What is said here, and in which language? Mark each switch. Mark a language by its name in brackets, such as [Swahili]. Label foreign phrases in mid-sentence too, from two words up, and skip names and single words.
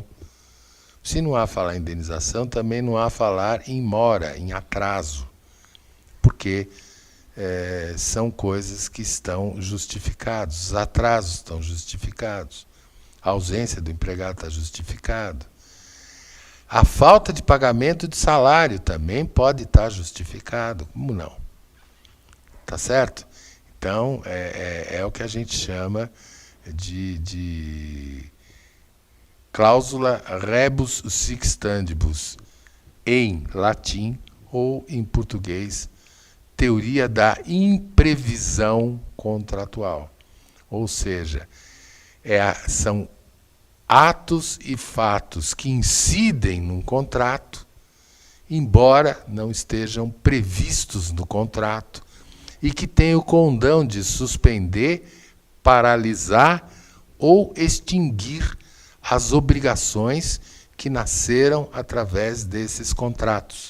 [Portuguese] Se não há falar em indenização, também não há falar em mora, em atraso, porque são coisas que estão justificadas, os atrasos estão justificados, a ausência do empregado está justificado. A falta de pagamento de salário também pode estar justificado, como não? Tá certo? Então, é o que a gente chama de cláusula [Latin] rebus sic stantibus, [Portuguese] em latim ou em português, teoria da imprevisão contratual. Ou seja, são atos e fatos que incidem num contrato, embora não estejam previstos no contrato, e que têm o condão de suspender, paralisar ou extinguir as obrigações que nasceram através desses contratos.